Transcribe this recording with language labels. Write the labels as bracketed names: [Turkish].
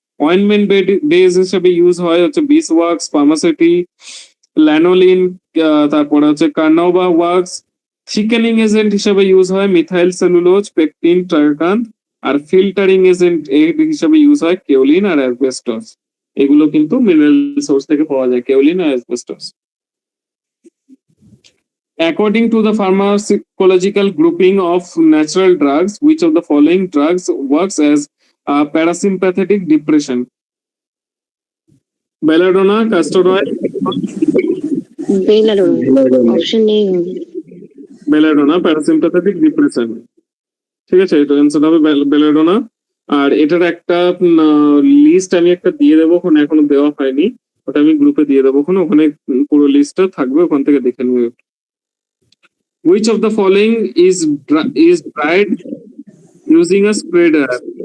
[Bangla] Ointment base হিসেবে use হয় হচ্ছে বিস ওয়াক্স, ফার্মাসিটি, ল্যানোলিন, তারপরে হচ্ছে কার্নাউবা ওয়াক্স। থিকেনিং এজেন্ট হিসেবে ইউজ হয় মিথাইল সেলুলোজ, পেকটিন, ট্রাগাকান্থ। আর ফিল্টারিং এজেন্ট হিসেবে ইউজ হয় কেওলিন আর অ্যাসবেস্টস। এগুলো কিন্তু মিনারেল সোর্স থেকে পাওয়া যায়, kaolin আর asbestos. [English] According to the pharmacological grouping of natural drugs, which of the following drugs works as a parasympathetic depression? Belladonna, castor oil, [Bangla] belladonna, option নেই হবে। [English] belladonna parasympathetic depression। [Bangla] ঠিক আছে, এটা answer হবে belladonna. আর এটার একটা list আমি একটা দিয়ে দেবো, ওখানে এখনো দেওয়া হয়নি, ওটা আমি গ্রুপে দিয়ে দেবো, ওখানে পুরো লিস্টটা থাকবে, ওখান থেকে দেখে নেবে। [English] Which of the following is dried using a spray dryer?